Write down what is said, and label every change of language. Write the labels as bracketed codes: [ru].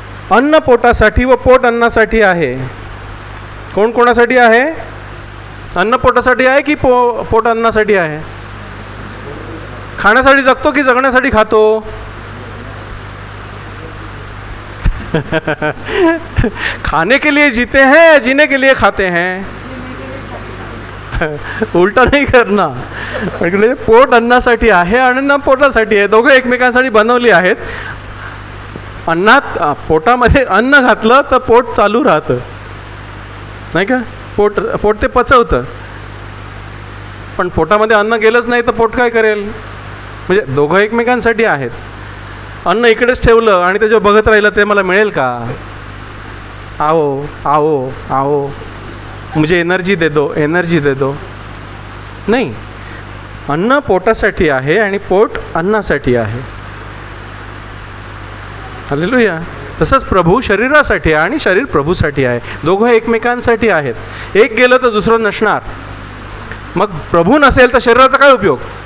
[mr] अन्न पोटासाठी व पोट अन्नासाठी आहे. कोण कोणासाठी आहे? अन्न पोटासाठी आहे की पोट अन्नासाठी आहे? खाण्यासाठी जगतो की जगण्यासाठी खातो? [hi] खाने के लिए जीते हैं, जीने के लिए खाते हैं. [mr] उलटा नाही करणार. म्हणजे पोट अन्नासाठी आहे आणि अन्न पोटासाठी आहे, दोघं एकमेकांसाठी बनवली आहेत. अन्नात पोटामध्ये अन्न घातलं तर पोट चालू राहतं, नाही का? पोट ते पचवतं. पण पोटामध्ये अन्न गेलंच नाही तर पोट काय करेल? म्हणजे दोघं एकमेकांसाठी आहेत. अन्न इकडेच ठेवलं आणि त्याच्यावर बघत राहिलं ते मला मिळेल का? [hi] आओ आओ आओ, मुझे एनर्जी दे दो, एनर्जी दे दो. [mr] नाही, अन्न पोटासाठी आहे आणि पोट अन्नासाठी आहे. हालेलुया. तसंच प्रभू शरीरासाठी आहे आणि शरीर प्रभूसाठी आहे. दोघं एकमेकांसाठी आहेत. एक गेलं तर दुसरं नसणार. मग प्रभू नसेल तर शरीराचा काय उपयोग?